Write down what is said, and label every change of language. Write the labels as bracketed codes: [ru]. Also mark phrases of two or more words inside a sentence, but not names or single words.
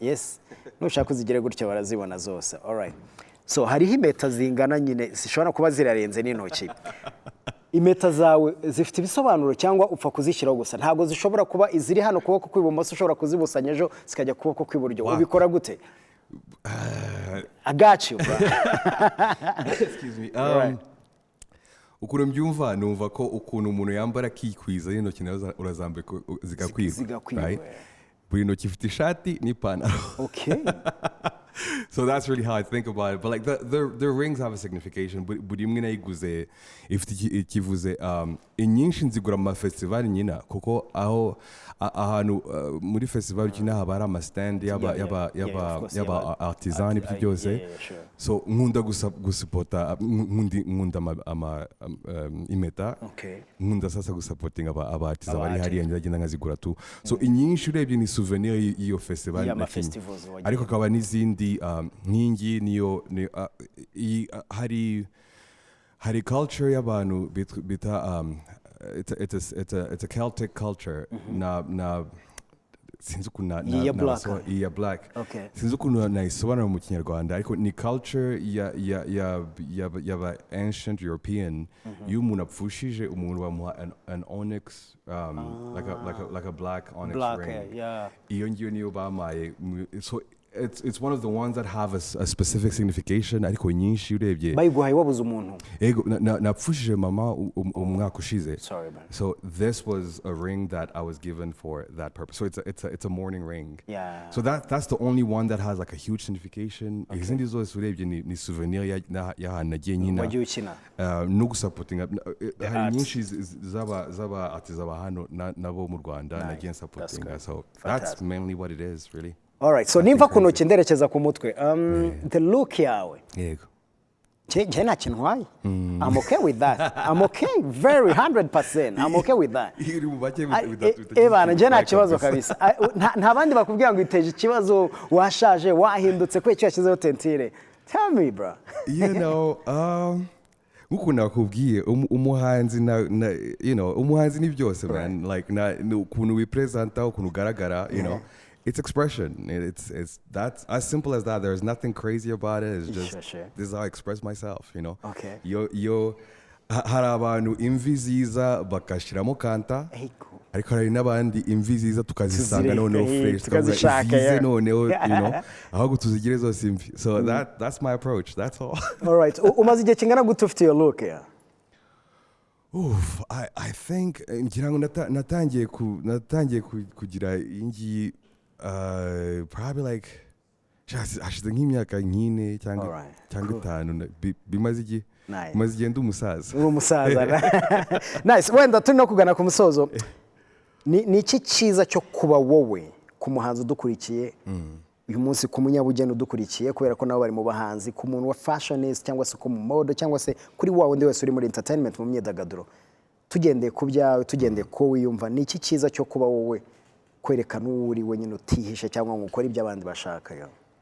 [rw] yes nushaka kuzigire gutyo barazibona zose. [en] Alright, so [rw] hariho impeta zingana nyine zishobora kuba zirarenze n'intoki. Impeta zawe zifite ibisobanuro cyangwa upfa kuzishyiraho gusa? Ntabwo zishobora kuba iziri hano kuboko kw'ibumoso ushobora kuzibusanya ejo zikajya kuboko kw'iburyo. Ubikora gute? [en] I got you, bro. Excuse me. [rw] Ukuntu mbyumva numva ko ukuntu umuntu yambara kikwiza y'intoki nazo urazambika zigakwiza, right? Buri ntoki ifite ishati n'ipantaro. [en] Okay. So that's really how I think about it. But like the rings have a signification. [rw] Buri imwe nayiguze ifite ikivuze. Inyinshi nzigura mu festival nyina kuko aho ahantu muri festival nyina haba hari ama stand yaba artisan ibyo byose. So nkunda gusupporta nkunda ama imeta. Nkunda sasa gusupporting aba artisan bari hariya ngenda nkazigura tu. So inyinshi urebye ni souvenir y'iyo festival. Ariko akaba n'izindi nk'ingi niyo hari culture y'abantu bita [en] it's a Celtic culture [rw] na sinzi ukuntu iya black sinzi ukuntu nayisobanura mu kinyarwanda ariko ni culture y'aba [en] ancient European [rw] iyo umuntu apfushije umuntu bamuha [en] an onyx like a black onyx ring [rw] iyo ngiyo niyo bamaye. [en] So it's one of the ones that have a specific signification [rw] ariko nyinshi urebye bayiguhaye wabuze umuntu ego napfushije mama umwaka ushize. [en] So this was a ring that I was given for that purpose. So it's a mourning ring. So that's the only one that has like a huge signification. Izindi zose urebye ni souvenir ya nagiye nyina no gusupporting hari nyinshi zaba artisan hano nabo mu Rwanda nagiye supporting. So that's mainly what it is really. [rw] Alright, so nimva kuno kinderekeza ku mutwe. [en] The look yawe. [rw] Yego. Je nta kintu wayi. [en] I'm okay with that. I'm okay, very 100%. I'm okay with that. [rw] Iri mu bake [en] with that. [rw] Bana je nta kibazo kabisa. Nta bandi bakubwira ngo iteje ikibazo washaje wahindutse kwe cyo yashyizeho tentire. [en] Tell me, bro. You know, [rw] uko nakubwiye umuhanzi umuhanzi ni byose [en] man, like [rw] ukuntu we present ukuntu ugaragara, [en] you know. It's expression. It's that's as simple as that. There's nothing crazy about it. It's just this is how I express myself, you know. Okay. [rw] Yo hari abantu imvi ziza bakashiramo kanta. Ariko hari n'abandi imvi ziza tukazisanga noneho fresh tukazize noneho, [en] you know. [rw] Ahubwo tuzigire zose imvi. [en] So that's my approach. That's all. All right. [rw] Umaze igihe kingana gute ufite iyo look ya? [en] I think [rw] ngira ngo natangiye kugira ingi [en] probably like [rw] hashize nk'imyaka nk'ine cyangwa 5 bimaze igihe ndi umusaza. Uri umusaza. Nice. Wenda turi no kugana ku musozo. Ni iki cyiza cyo kuba wowe ku muhanzi udukurikiye uyu munsi ku munyabugeni udukurikiye kubera ko nabo bari mu bahanzi ku muntu wa fashionist cyangwa se ku mu mode cyangwa se kuri wawe ndi wese uri muri entertainment mu myidagaduro tugendeye ku byawe tugendeye ko wiyumva ni iki cyiza cyo kuba wowe kwerekana uri wenyine utihishe cyangwa ngo ukore ibyo abandi bashaka yo?